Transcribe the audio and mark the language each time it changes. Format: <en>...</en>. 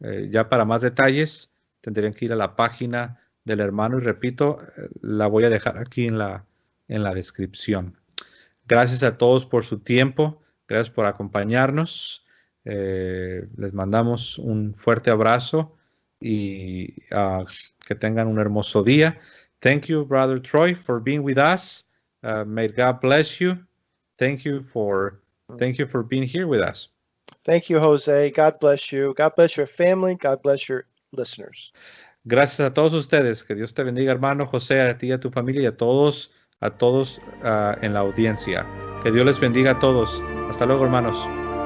<es>Ya para más detalles tendrían que ir a la página del hermano y repito, la voy a dejar aquí en la descripción. Gracias a todos por su tiempo, gracias por acompañarnos. Les mandamos un fuerte abrazo y que tengan un hermoso día.</es> <en>Thank you, Brother Troy, for being with us. May God bless you. Thank you for being here with us. Thank you, Jose. God bless you. God bless your family. God bless your listeners.</en> <es>Gracias a todos ustedes. Que Dios te bendiga, hermano José, a ti, a tu familia y a todos en la audiencia. Que Dios les bendiga a todos. Hasta luego, hermanos.</es>